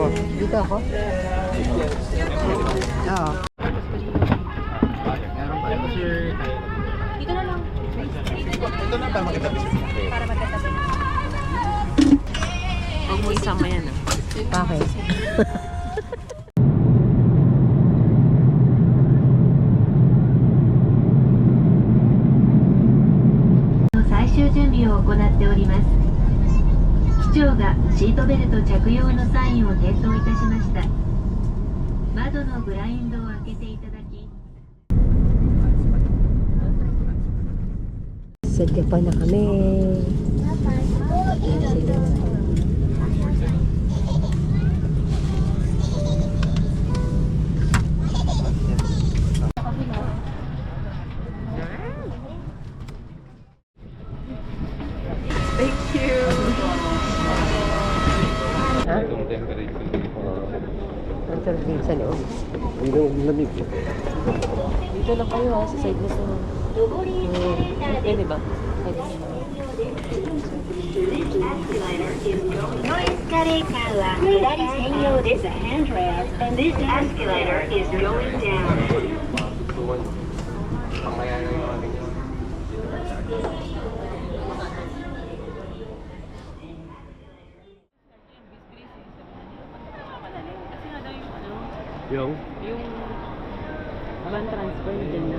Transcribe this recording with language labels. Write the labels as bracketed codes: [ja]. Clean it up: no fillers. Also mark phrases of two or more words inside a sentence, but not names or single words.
[tl] Dito ako? Oo. Dito na lang. Ito na para magkatabi siya. Para magkatabi. Huwag mo isama yan ah. Bakit? [ja] 最終準備を行っております。機長がシートベルト着用のサインを点灯いたしました。窓のブラインドを開けていただき。 [tl] Sadya pa na kami. Ayan sila. [en] Thank you. [tl] Ha? Itong temperature. Ang sarap din sa loob. Hindi na lamig eh. Dito lang kayo ha, sa side mo sa... Pwede ba? Pwede. [en] It's a handrail, and this escalator is going down. [tl] Tuwan. Pangkaya na yung ating Yung? Yung [en] van transfer [tl] din na.